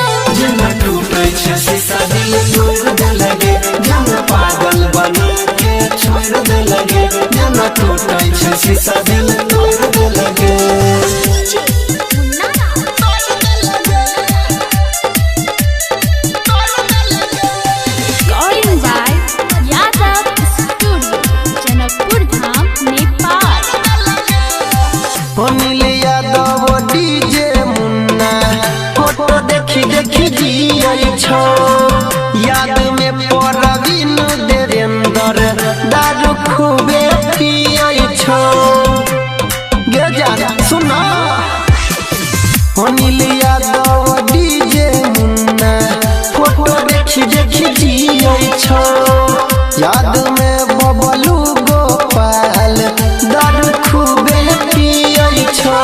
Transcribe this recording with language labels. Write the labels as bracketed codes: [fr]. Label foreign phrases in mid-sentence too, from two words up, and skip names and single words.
[mai] जिन्ना टूटै छै शीशा दिल तोड़ दे लगे जिन्ना पागल बना के छोड़ दे लगे जिन्ना टूटै छै शीशा दिल तोड़ दे लगे [en] Recording by Yadav Studio, जनकपुर धाम, नेपाल. [mai] अनिल यादव डीजे मुन्ना फोटो देखी देखी जियै छौ याद में परवीन देवेंद्र दारू खूबे पियै छौ गे जान सुना अनिल यादव डीजे मुन्ना फोटो देखी देखी जियै छौ याद में बबलू गोपाल दारू खूबे पियै छौ